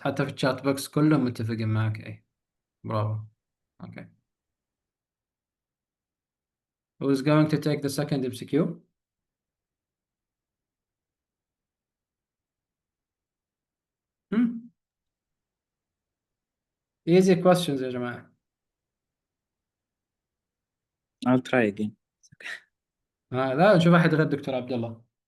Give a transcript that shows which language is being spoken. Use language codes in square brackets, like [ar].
[ar] حتى في الشات بوكس كلهم متفقين معك. اي برافو. Okay. [en] Who is going to take the second MCQ؟ easy questions [ar] يا جماعة. [en] I'll try again. [ar] لا نشوف أحد غير دكتور عبد الله.